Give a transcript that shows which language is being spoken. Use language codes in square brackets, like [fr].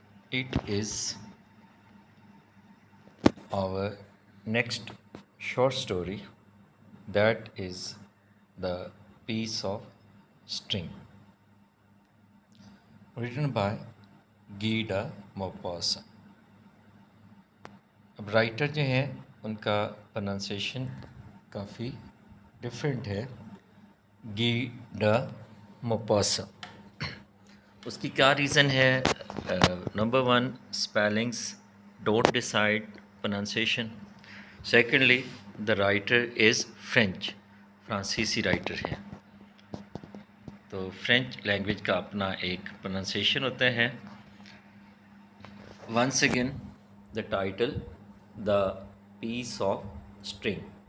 [en] It is our next short story, that is The Piece of String, written by Gida Maupassant. [hi] अब writer जो हैं उनका pronunciation काफ़ी different है, GIDA Maupassant. उसकी क्या रीज़न है? [en] Number one, spellings don't decide pronunciation. Secondly, the writer is French, [hi] फ्रांसीसी राइटर है, तो फ्रेंच लैंग्वेज का अपना एक प्रोनाउंसिएशन होता है। [en] Once again, the title, The Piece of String.